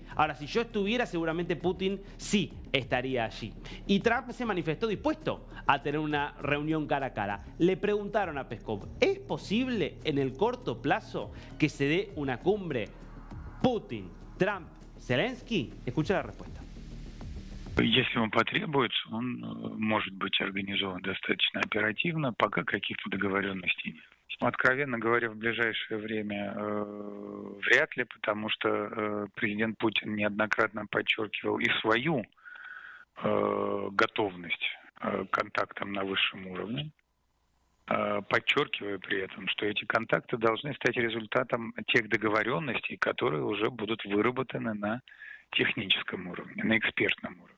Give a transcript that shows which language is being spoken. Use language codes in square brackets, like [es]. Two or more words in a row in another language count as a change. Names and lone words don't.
[es] Ahora, si yo estuviera, seguramente Putin sí estaría allí. Y Trump se manifestó dispuesto a tener una reunión cara a cara. Le preguntaron a Peskov, ¿es posible en el corto plazo que se dé una cumbre Putin, Trump, Zelensky? Escucha la respuesta. [ru] Если он потребуется, он может быть организован достаточно оперативно, пока каких-то договоренностей нет. Откровенно говоря, в ближайшее время вряд ли, потому что президент Путин неоднократно подчеркивал и свою готовность к контактам на высшем уровне, подчеркивая при этом, что эти контакты должны стать результатом тех договоренностей, которые уже будут выработаны на техническом уровне, на экспертном уровне.